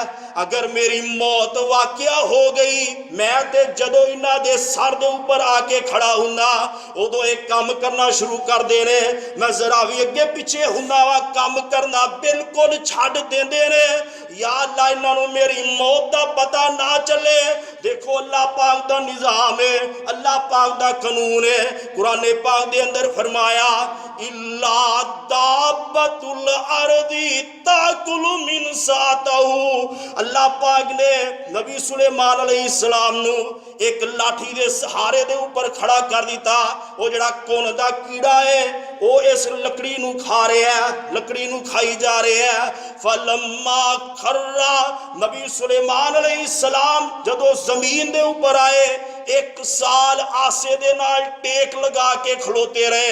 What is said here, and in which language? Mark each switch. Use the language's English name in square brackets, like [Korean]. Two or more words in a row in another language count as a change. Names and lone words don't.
[Punjabi] اگر میری موت واقع ہو گئی، میں تے جدوں انہاں دے سر دے اوپر آ کے کھڑا ہوندا اودوں ایک کام کرنا شروع کر دینے، میں ذرا بھی اگے پچھے ہوندا وا کام کرنا بالکل چھڈ دیندے نے. یا اللہ انہاں میری موت دا پتا نہ چلے. دیکھو اللہ پاک دا نظام ہے، اللہ پاک دا قانون ہے. قرآن پاک دے اندر فرمایا [Arabic] إلا دابة الأرض تأكل منسأته. [Punjabi] اللہ پاک نے نبی سلیمان علیہ السلام نوں ایک لاٹھی دے سہارے دے اوپر کھڑا کر دتا. او جہڑا گھن دا کیڑا ہے او اس لکڑی نوں کھا رہا ہے، لکڑی نوں کھائی جا رہا ہے. [Arabic] فلما خر [Punjabi] نبی سلیمان علیہ السلام جدوں زمین دے اوپر آئے 1 سال عصا دے نال ٹیک لگا کے کھلوتے رہے.